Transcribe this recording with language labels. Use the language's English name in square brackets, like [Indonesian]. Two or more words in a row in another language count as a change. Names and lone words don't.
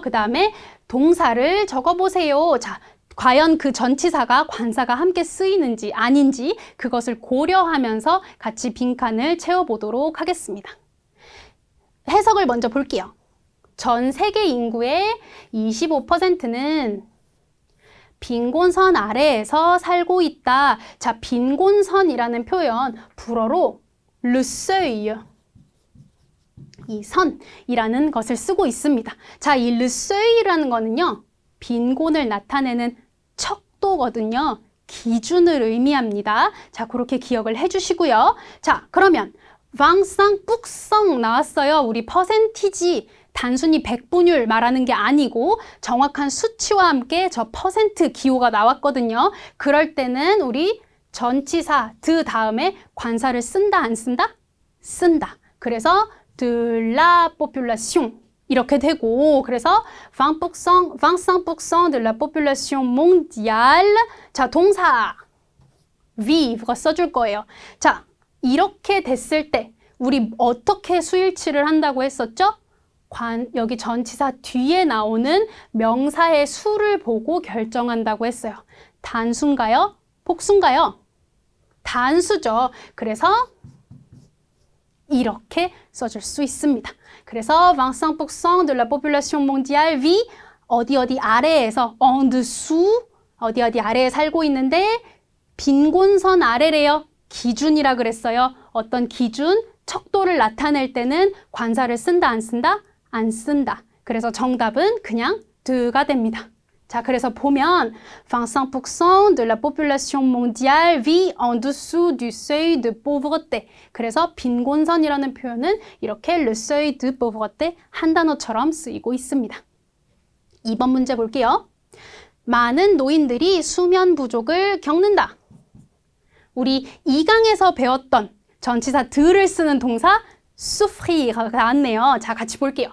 [Korean] 그 다음에 동사를 적어보세요. 자, 과연 그 전치사가 관사가 함께 쓰이는지 아닌지 그것을 고려하면서 같이 빈칸을 채워보도록 하겠습니다. 해석을 먼저 볼게요. 전 세계 인구의 25%는 빈곤선 아래에서 살고 있다. 자, 빈곤선이라는 표현, 불어로 [French] le seuil, [Korean] 이 선이라는 것을 쓰고 있습니다. 자, 이 [French] le seuil [Korean] 이라는 거는요, 빈곤을 나타내는 척도거든요. 기준을 의미합니다. 자, 그렇게 기억을 해주시고요. 자, 그러면 25% 나왔어요. 우리 퍼센티지, 단순히 백분율 말하는 게 아니고 정확한 수치와 함께 저 퍼센트 기호가 나왔거든요. 그럴 때는 우리 전치사 드 다음에 관사를 쓴다 안 쓴다? 쓴다. 그래서 [French] de la population [Korean] 이렇게 되고 그래서 25% [French] de la population mondiale [Korean] 자, 동사 vivre 써줄 거예요. 자, 이렇게 됐을 때 우리 어떻게 수일치를 한다고 했었죠? 여기 전치사 뒤에 나오는 명사의 수를 보고 결정한다고 했어요. 단수인가요? 복수인가요? 단수죠. 그래서 이렇게 써줄 수 있습니다. 그래서 25% [French] de la population mondiale vit [Korean] 어디 아래에서 [French] en dessous [Korean] 어디 아래에 살고 있는데 빈곤선 아래래요. 기준이라 그랬어요. 어떤 기준, 척도를 나타낼 때는 관사를 쓴다 안 쓴다? 안 쓴다. 그래서 정답은 그냥 드가 됩니다. 자, 그래서 보면 [French] 25% de la population mondiale vit en dessous du seuil de pauvreté. [Korean] 그래서 빈곤선이라는 표현은 이렇게 [French] le seuil de pauvreté [Korean] 한 단어처럼 쓰이고 있습니다. 2번 문제 볼게요. 많은 노인들이 수면 부족을 겪는다. 우리 2강에서 배웠던 전치사 드를 쓰는 동사 souffrir가 나왔네요. 자, 같이 볼게요.